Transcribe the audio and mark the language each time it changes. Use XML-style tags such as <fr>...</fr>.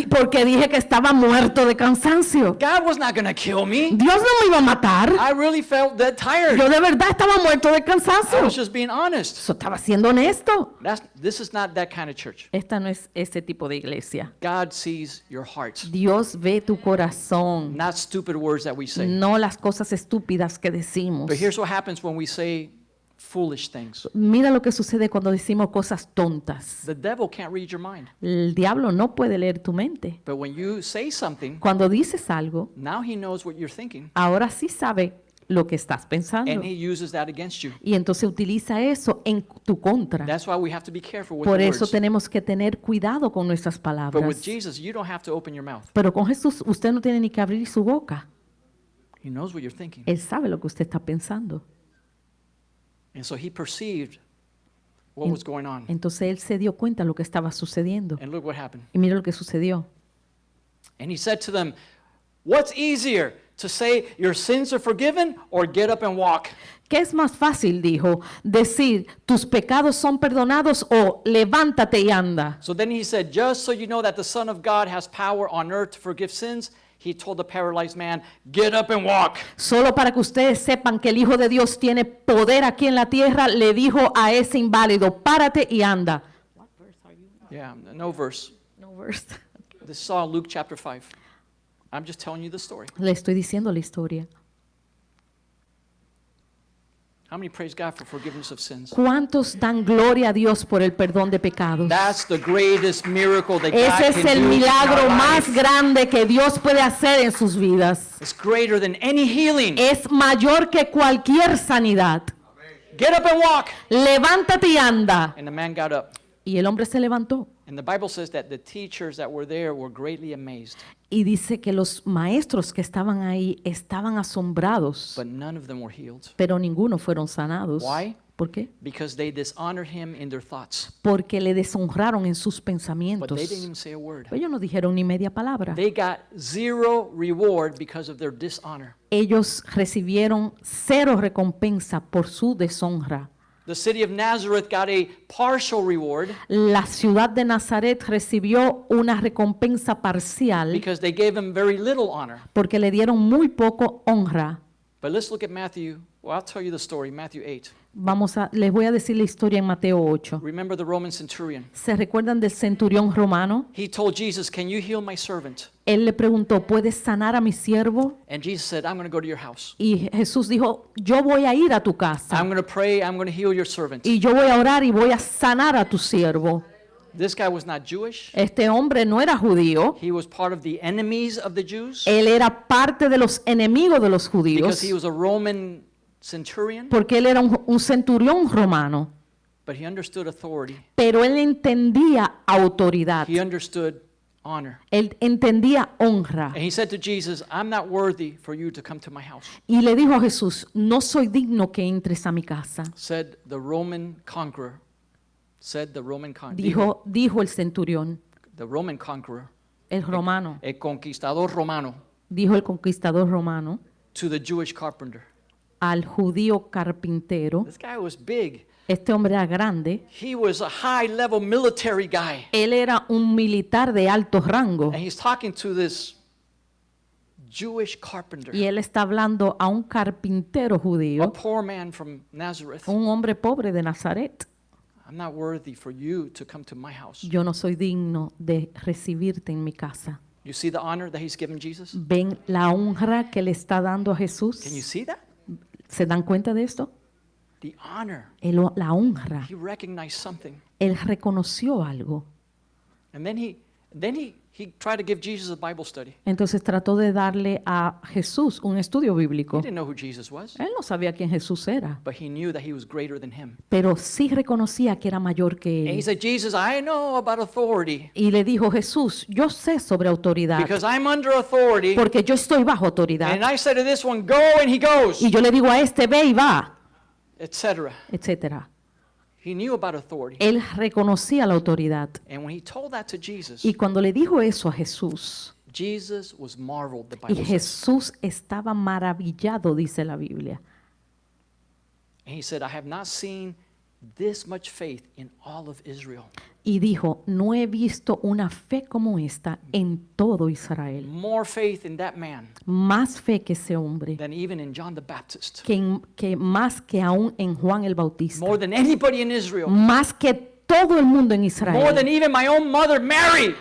<es>porque dije que estaba muerto de cansancio.</es> <en>God was not going to kill me.</en> <es>Dios no me iba a matar.</es> <en>I really felt dead tired.</en> <es>Yo de verdad estaba muerto de</es> <en>I</en> <es>cansancio.</es> <en>was just being honest.</en> <es>Eso estaba siendo honesto.</es> <en>This is not that kind of church.</en> <es>Esta no es ese tipo de iglesia.</es> <en>God sees your heart,</en> <es>Dios ve tu corazón,</es> <en>not stupid words that we say.</en> <es>no las cosas estúpidas que decimos.</es> <en>But here's what happens when we say foolish things.</en> <es>Mira lo que sucede cuando decimos cosas tontas.</es> <en>The devil can't read your mind.</en> <es>El diablo no puede leer tu mente.</es> <en>But when you say something,</en> <es>Cuando dices algo,</es> <en>now he knows what you're thinking,</en> <es>ahora sí sabe lo que estás pensando.</es> <en>and he uses that against you.</en> <es>Y entonces utiliza eso en tu contra.</es> <en>That's why we have to be careful with</en> <es>Por</es> <en>the</en> <es>eso</es> <en>words.</en> <es>tenemos que tener cuidado con nuestras</es> <en>But with</en> <es>palabras.</es> <en>Jesus, you don't have to open your mouth.</en> <es>Pero con Jesús usted no tiene ni que abrir su boca.</es> <en>He knows what you're thinking.</en> <es>Él sabe lo que usted está pensando.</es> <en>And so he perceived what was going on.</en> <es>Entonces él se dio cuenta de lo que estaba sucediendo.</es> <en>And look what happened.</en> <es>Y mira lo que sucedió.</es> <en>And he said to them, what's easier, to say your sins are forgiven or get up and walk?</en> <es>¿Qué es más fácil, dijo, decir tus pecados son perdonados o levántate y anda?</es> <en>So then he said, just so you know that the Son of God has power on earth to forgive sins, he told the paralyzed man, get up and walk.</en> <es>Solo para que ustedes sepan que el Hijo de Dios tiene poder aquí en la tierra, le dijo a ese inválido, párate y anda.</es> <en>Yeah, no verse.</en> <es>No verse.</es> <en>This is all Luke chapter 5. I'm just telling you the story.</en> <es>Le estoy diciendo la historia.</es> <en>How many praise God for forgiveness of sins?</en> <es>¿Cuántos dan gloria a Dios por el perdón de pecados?</es> <en>That's the greatest miracle that God</en> <es>Ese es</es> <en>can</en> <es>el</es> <en>do in</en> <es>milagro</es> <en>our</en> <es>más</es> <en>life.</en> <es>grande que Dios puede hacer en sus vidas.</es> <en>It's greater than any healing.</en> <es>Es mayor que cualquier sanidad.</es> <en>Get up and walk.</en> <es>Levántate y anda.</es> <en>And the man got up.</en> <es>Y el hombre se levantó.</es> <en>And the Bible says that the teachers that were there were greatly amazed,</en> <es>Y dice que los maestros que estaban ahí estaban asombrados,</es> <en>but none of them were healed.</en> <es>pero ninguno fueron sanados.</es> <en>Why?</en> <es>¿Por qué?</es> <en>Because they dishonored him in their thoughts.</en> <es>Porque le deshonraron en sus</es> <en>But</en> <es>pensamientos.</es> <en>they didn't even say a word.</en> <es>Ellos no dijeron ni media palabra.</es> <en>They got zero reward because of their dishonor.</en> <es>Ellos recibieron cero recompensa por su deshonra.</es> <en>The city of Nazareth got a partial reward</en> <es>La ciudad de Nazaret recibió una recompensa parcial</es> <en>because they gave him very little honor.</en> <es>porque le dieron muy poco honra.</es> <en>But let's look at Matthew. Well, I'll tell you the story, Matthew 8.</en> <es>Les voy a decir la historia en Mateo 8.</es> <en>Remember the Roman centurion.</en> <es>¿Se recuerdan del centurión romano?</es> <en>He told Jesus, can you heal my servant?</en> <es>Él le preguntó, ¿puedes sanar a mi siervo?</es> <en>And Jesus said, I'm going to go to your house.</en> <es>Y Jesús dijo, yo voy a ir a tu casa</es> <en>I'm going to pray. I'm going to heal your servant.</en> <es>y yo voy a orar y voy a sanar a tu siervo.</es> <en>This guy was not Jewish.</en> <es>Este hombre no era judío.</es> <en>He was part of the enemies of the Jews</en> <es>Él era parte de los enemigos de los</es> <en>because</en> <es>judíos</es> <en>he was a Roman centurion,</en> <es>porque él era un centurión romano.</es> <en>but he understood authority.</en> <es>Pero él entendía autoridad.</es> <en>He understood honor.</en> <es>Él entendía honra.</es> <en>And he said to Jesus, I'm not worthy for you to come to my house.</en> <es>Y le dijo a Jesús, no soy digno que entres a mi casa.</es> <en>Said the Roman conqueror. Said the Roman conqueror.</en> <es>Dijo el centurión,</es> <en>The Roman conqueror.</en> <es>el romano. El conquistador romano Dijo el conquistador romano</es> <en>to the Jewish carpenter.</en> <es>al judío carpintero.</es> <en>This guy was big.</en> <es>Este hombre era grande.</es> <en>He was a high-level military guy.</en> <es>Él era un militar de alto rango.</es> <en>And he's talking to this Jewish carpenter,</en> <es>Y él está hablando a un carpintero</es> <en>a</en> <es>judío,</es> <en>poor man from Nazareth.</en> <es>un hombre pobre de Nazaret.</es> <en>I'm not worthy for you to come to my house.</en> <es>Yo no soy digno de recibirte en mi casa.</es> <en>You see the honor that he's given Jesus?</en> <es>¿Ven la honra que le está dando a Jesús?</es> <en>Can you see that?</en> <es>¿Se dan cuenta de esto?</es> <en>The honor.</en> <es>La honra.</es> <en>He recognized something.</en> <es>Él reconoció algo.</es> <en>And then he tried to give Jesus a Bible study.</en> <es>Entonces trató de darle a Jesús un estudio</es> <en>He</en> <es>bíblico.</es> <en>didn't know who Jesus was,</en> <es>Él no sabía quién Jesús era,</es> <en>but he knew that he was greater than him.</en> <es>pero sí reconocía que era mayor que</es> <en>And he</en> <es>él.</es> <en>said, Jesus, I know about authority</en> <es>Y le dijo, Jesús, yo sé sobre autoridad,</es> <en>because I'm under authority.</en> <es>porque yo estoy bajo autoridad.</es> <en>And I said to this one, go, and he goes,</en> <es>Y yo le digo a este, ve y va,</es> <en>etc.</en> <es>etcétera.</es> <en>He knew about authority.</en> <es>Él reconocía la autoridad.</es> <en>And when he told that to Jesus,</en> <es>Y cuando le dijo eso a Jesús,</es> <en>Jesus was marveled, the</en> <es>y</es> <en>Bible says.</en> <es>Jesús estaba maravillado, dice la Biblia.</es> <en>And he said, I have not seen this much faith in all of Israel.</en> <es>Y dijo, no he visto una fe como esta en todo Israel.</es> <en>More faith in that man</en> <es>Más fe que ese hombre,</es> <en>than even in John the Baptist.</en> <es>que más que aún en Juan el Bautista.</es> <en>More than anybody in Israel.</en> <es>Más que todo el mundo en</es> <en>More</en> <es>Israel.</es> <en>than even my own mother, Mary,</en>